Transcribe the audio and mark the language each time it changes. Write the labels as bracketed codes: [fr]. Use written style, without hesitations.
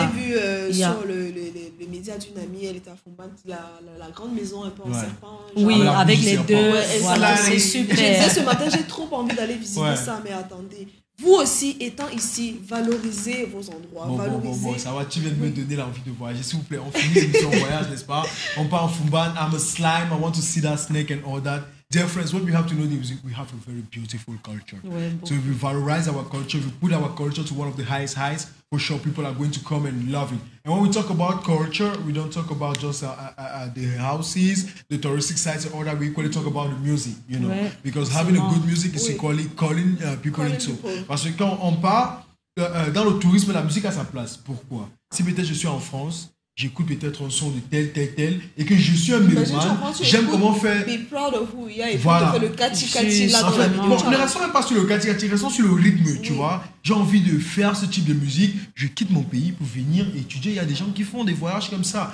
[fr] J'ai vu sur les médias d'une amie, elle était à Fumban, la grande maison un peu en serpent. Oui, avec les deux. Voilà, c'est super. Je disais ce matin, j'ai trop envie d'aller visiter ça, mais attendez. vous aussi, étant ici, valorisez vos endroits. Bon, ça va, tu viens de me donner l'envie de voyager. S'il vous plaît, on finit l'émission voyage, n'est-ce pas? On part en Fumban, [en] I'm a slime, I want to see that snake and all that. Dear friends, what we have to know is we have a very beautiful culture. So if we valorize our culture, if we put our culture to one of the highest heights, for sure people are going to come and love it. And when we talk about culture, we don't talk about just the houses, the touristic sites and all that. We equally talk about the music, you know. Because having a good music is equally calling people into. [fr] Parce que quand on part dans le tourisme, la musique a sa place. Pourquoi? Si peut-être je suis en France, j'écoute peut-être un son de tel, et que je suis un mélomane, j'aime comment faire... [en] Be proud of who you are, [fr] et voilà. le kati là dans la vidéo. Bon, ne restons même pas sur le kati, restons sur le rythme, tu vois. J'ai envie de faire ce type de musique, je quitte mon pays pour venir étudier. Il y a des gens qui font des voyages comme ça.